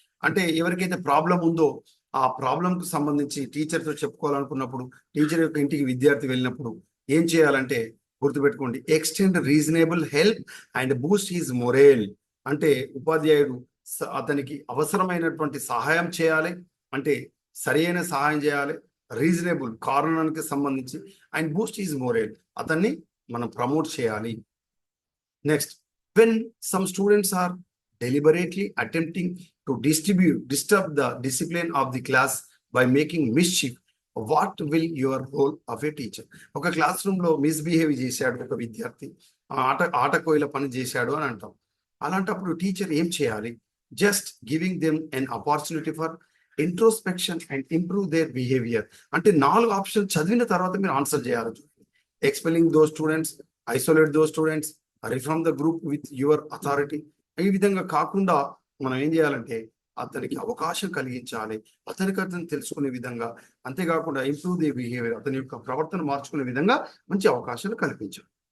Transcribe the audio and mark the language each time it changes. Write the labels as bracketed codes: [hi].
[te] అంటే ఎవరికైతే ప్రాబ్లం ఉందో ఆ ప్రాబ్లంకు సంబంధించి టీచర్తో చెప్పుకోవాలనుకున్నప్పుడు, టీచర్ యొక్క ఇంటికి విద్యార్థి వెళ్ళినప్పుడు ఏం చేయాలంటే గుర్తుపెట్టుకోండి, [en] Extend reasonable help and boost his morale. [te] అంటే ఉపాధ్యాయుడు అతనికి అవసరమైనటువంటి సహాయం చేయాలి, అంటే సరైన సహాయం చేయాలి, రీజనబుల్ కారణానికి సంబంధించి, [en] and boost his morale, [te] అతన్ని మనం ప్రమోట్ చేయాలి. [en] Next, when some students are deliberately attempting to disturb the discipline of the class by making mischief, what will your role of a teacher? [te] ఒక క్లాస్ రూమ్ లో misbehave చేశాడు ఒక విద్యార్థి, ఆట కోయిల పని చేశాడు అని అంటాం. అలాంటప్పుడు టీచర్ ఏం చేయాలి? [en] Just giving them an opportunity for introspection and improve their behavior. [te] అంటే 4 ఆప్షన్ చదివిన తర్వాత మీరు ఆన్సర్ చేయాలి. [en] Expelling those students, isolate those students, reform the group with your authority. [te] ఈ విధంగా కాకుండా మనం ఏం చేయాలంటే అతనికి అవకాశం కలిగించాలి, అతను తెలుసుకునే విధంగా. అంతేకాకుండా [en] improve the behaviour, [te] అతని యొక్క ప్రవర్తన మార్చుకునే విధంగా మంచి అవకాశాలు కల్పించాలి.